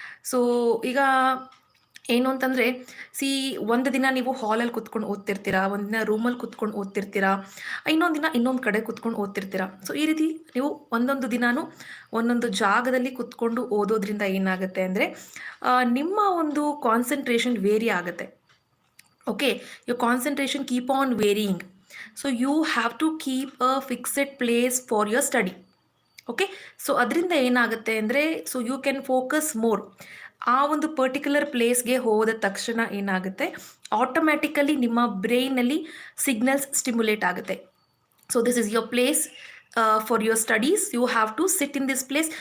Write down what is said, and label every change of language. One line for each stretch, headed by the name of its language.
Kannada: So ಈಗ ಏನು ಅಂತಂದರೆ ಒಂದು ದಿನ ನೀವು ಹಾಲಲ್ಲಿ ಕುತ್ಕೊಂಡು ಓದ್ತಿರ್ತೀರಾ, ಒಂದು ದಿನ ರೂಮಲ್ಲಿ ಕುತ್ಕೊಂಡು ಓದ್ತಿರ್ತೀರಾ, ಇನ್ನೊಂದು ದಿನ ಇನ್ನೊಂದು ಕಡೆ ಕುತ್ಕೊಂಡು ಓದ್ತಿರ್ತೀರಾ. ಸೊ ಈ ರೀತಿ ನೀವು ಒಂದೊಂದು ದಿನಾನು ಒಂದೊಂದು ಜಾಗದಲ್ಲಿ ಕುತ್ಕೊಂಡು ಓದೋದ್ರಿಂದ ಏನಾಗುತ್ತೆ ಅಂದರೆ ನಿಮ್ಮ ಒಂದು ಕಾನ್ಸಂಟ್ರೇಷನ್ ವೇರಿ ಆಗುತ್ತೆ.
English: Okay, your concentration keep on varying, so you have to keep a fixed place for your study. Okay, so
Kannada: ಅದರಿಂದ ಏನಾಗುತ್ತೆ ಅಂದರೆ
English: So you can focus more.
Kannada: ಆ ಒಂದು ಪರ್ಟಿಕ್ಯುಲರ್ ಪ್ಲೇಸ್ಗೆ ಹೋದ ತಕ್ಷಣ ಏನಾಗುತ್ತೆ, ಆಟೋಮ್ಯಾಟಿಕಲಿ ನಿಮ್ಮ ಬ್ರೈನಲ್ಲಿ ಸಿಗ್ನಲ್ಸ್ ಸ್ಟಿಮ್ಯುಲೇಟ್ ಆಗುತ್ತೆ.
English: So this is your place for your studies, you have to sit in this place.